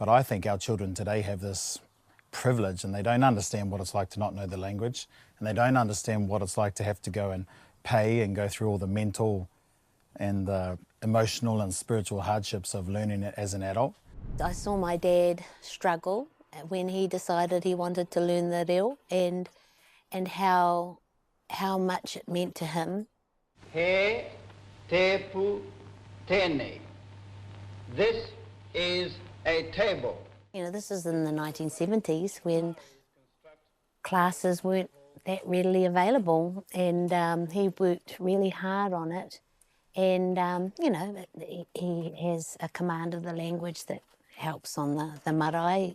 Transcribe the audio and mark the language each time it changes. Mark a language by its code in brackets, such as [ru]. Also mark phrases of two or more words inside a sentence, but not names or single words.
[en] But I think our children today have this privilege and they don't understand what it's like to not know the language, and they don't understand what it's like to have to go and pay and go through all the mental and the emotional and spiritual hardships of learning it as an adult. I saw my dad struggle when he decided he wanted to learn the reo, and how much it meant to him. [mi] He te pu tēnei. [en] This is a table. You know, this is in the 1970s when classes weren't that readily available, and he worked really hard on it. And, you know, he has a command of the language that helps on the marae.